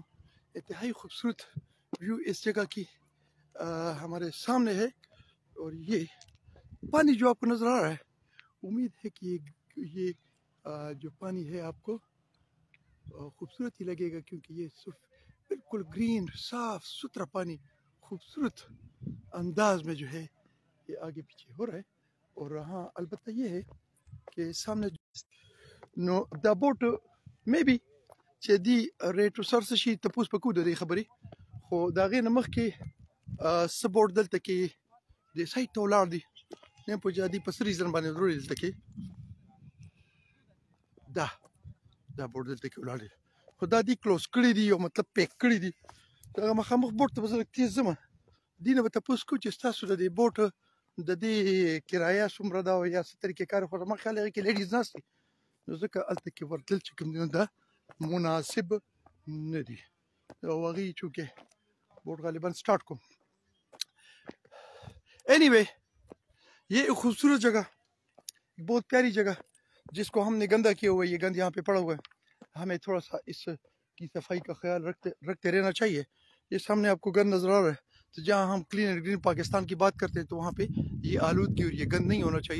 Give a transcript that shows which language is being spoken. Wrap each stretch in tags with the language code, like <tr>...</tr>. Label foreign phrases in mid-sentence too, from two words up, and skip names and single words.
<ur>انتہائی خوبصورت ویو اس جگہ کی ہمارے سامنے ہے، اور یہ پانی جو آپ کو نظر آ رہا ہے، امید ہے کہ یہ جو پانی ہے آپ کو خوبصورت ہی لگے گا، کیونکہ یہ بالکل گرین صاف ستھرا پانی خوبصورت انداز میں جو ہے یہ آگے پیچھے ہو رہا ہے۔</ur> <ps>اور ہاں البتہ یہ ہے کہ سامنے نو دا بوٹ مے بی چې دی ریټو سر څه شي تپوس پکو د دې خبرې، خو د هغې نه مخکې څه بوټ دلته کې د سایټ ته ولاړ دي، نه په جادي په څه ریزن باندې ضروري دلته کې دا بوټ دلته کې ولاړ دي، خو دا دي کلوز کړي دي، او مطلب پیک کړي دي. هغه مخامخ بوټ ته به زه لږ تېز ځم، دې نه به تپوس کوو چې ستاسو د دې بوټ د دې کرایه څومره ده او یا څه طریقې کار، خو زما خیال هغې کې لیډیز ناست دي، نو ځکه هلته کې ورتلل چې کوم دي نو دا مناسب نه دي، او هغې چونکې بوٹ غالباً سٹارٹ کو.</ps> <ur>اینی وے یہ ایک خوبصورت جگہ، ایک بہت پیاری جگہ جس کو ہم نے گندا کیا ہوا ہے، یہ گند یہاں پہ پڑا ہوا ہے، ہمیں تھوڑا سا اس کی صفائی کا خیال رکھتے رہنا چاہیے. یہ سامنے آپ کو گند نظر آ رہا ہے، تو جہاں ہم کلین اینڈ گرین پاکستان کی بات کرتے ہیں تو وہاں پہ یہ آلودگی اور یہ گند نہیں ہونا چاہیے.</ur>